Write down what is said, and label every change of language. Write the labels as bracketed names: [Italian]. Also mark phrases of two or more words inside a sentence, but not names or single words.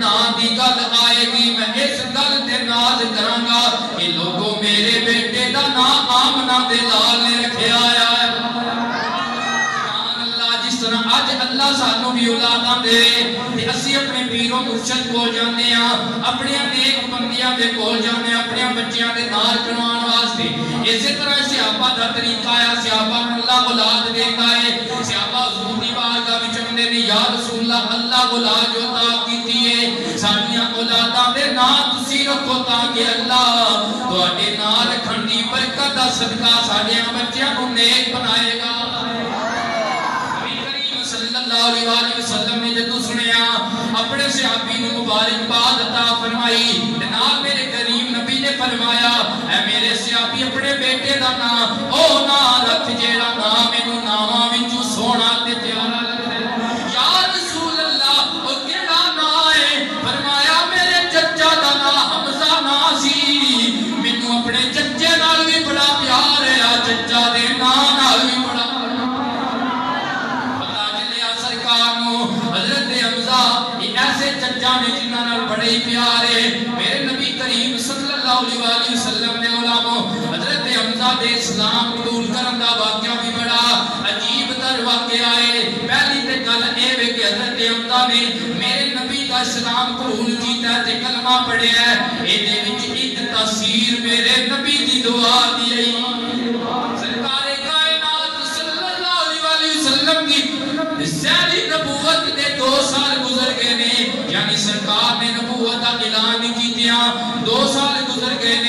[Punjabi] دی گل آئے گی میں اس گل تے ناز کرانگا کہ لوگوں میرے بیٹے دا نام آمنہ دے لال نے رکھے آیا ہے۔ جس طرح آج اللہ سانو بھی اولاداں دے تے اسی اپنے پیر و مرشد کول جانے ہیں، اپنے نیک بندیاں دے کول جانے ہیں، اپنے بچیاں دے نال کروان واسطے۔ اسی طرح صحابہ دا طریقہ ہے، صحابہ اللہ اولاد دیندا ہے، صحابہ حضور دی بارگاہ وچ آندے نے [Arabic] یا رسول اللہ [Punjabi] اولاد جو عطا کیتی ہے ساڈیاں اولاداں دے نام تسی رکھو تاکہ اللہ تواڈے نال رکھن دی برکت دا صدقہ ساڈیاں بچیاں نوں نیک بنائے گا۔ [Arabic] صلی اللہ علیہ وسلم [Punjabi] نے جدو سنیا اپنے صحابی نے مبارک باد عطا فرمائی، نال میرے کریم نبی نے فرمایا اے میرے صحابی اپنے بیٹے دا نام او نام رکھ جیڑا نام مینوں ناماں وچوں سونا تے پیارا لگدا ہے۔ [Arabic] یا رسول اللہ [Punjabi] او کیڑا نام ہے؟ فرمایا میرے چچا دا نام حمزہ نام سی، مینوں اپنے چچے نال بھی بڑا پیار ہے، چچا دے نام نال بھی بڑا حضرت حمزہ یہ ایسے چچا نے جنہاں نال بڑے ہی پیار ہے۔ میرے نبی کریم [Arabic] صلی اللہ علیہ وسلم [Punjabi] نے علماء حضرت حمزہ دے اسلام قبول کرن دا واقعہ بھی بڑا عجیب تر واقعہ ہے۔ پہلی تے گل اے وے کہ حضرت حمزہ نے میرے نبی دا اسلام قبول کیتا تے کلمہ پڑھیا ہے، اے دے وچ ایک تاثیر میرے نبی دی دعا دی ہے۔ سرکار کائنات [Arabic] صلی اللہ علیہ وسلم [Punjabi] کی سیری نبوت دے 2 سال گزر گئے نے، یعنی سرکار نے نبوت کا اعلان کیتیا 2 سال گزر گئے نے۔